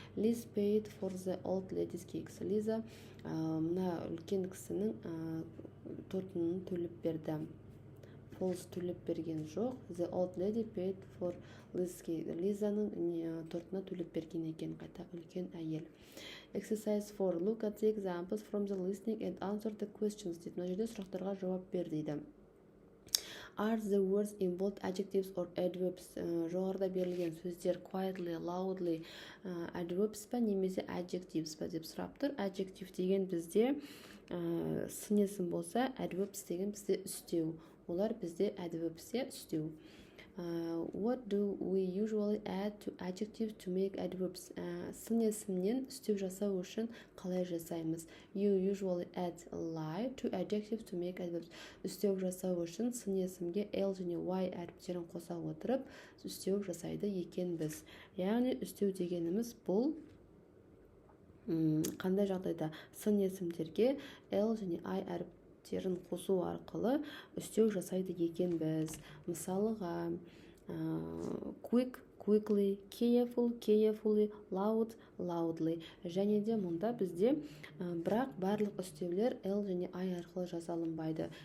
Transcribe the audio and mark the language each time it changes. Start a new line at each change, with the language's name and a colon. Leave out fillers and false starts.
English: Liz paid for the old lady's cakes.
Kazakh: Лиза мына үлкен кісінің тортын төлеп берді.
English: False,
Kazakh: төлеп берген жоқ.
English: The old lady paid for Liz's cake.
Kazakh: Лизаның тортына төлеп берген екен, қайта үлкен әйел.
English: Exercise 4. Look at the examples from the listening and answer the questions.
Kazakh: Мына жерде сұрақтарға жауап бер дейді.
English: Are the words involved adjectives or adverbs?
Kazakh: Жоғарыда берілген сөздер quietly, loudly, adverbs па немесе adjectives па деп сұрап тұр. Adjective деген бізде сын есім болса, adverbs деген бізде үстеу. Олар бізде adverbs үстеу.
English: What do we usually add to adjectives to make adverbs?
Kazakh: Сын есімнен үстеу жасау үшін қалай жасаймыз?
English: You usually add lie to adjectives to make adverbs.
Kazakh: Үстеу жасау үшін сын есімге l және y әріптерін қоса отырып, үстеу жасайды екен біз. Яғни үстеу дегеніміз бұл қандай жағдайда сын есімдерге l және i әріптерін қосу арқылы үстеу жасайды екен біз. Мысалыға quick, quickly, careful, carefully, loud, loudly. Және де мұнда бізде бірақ барлық үстеулер l және i арқылы жасалынбайды.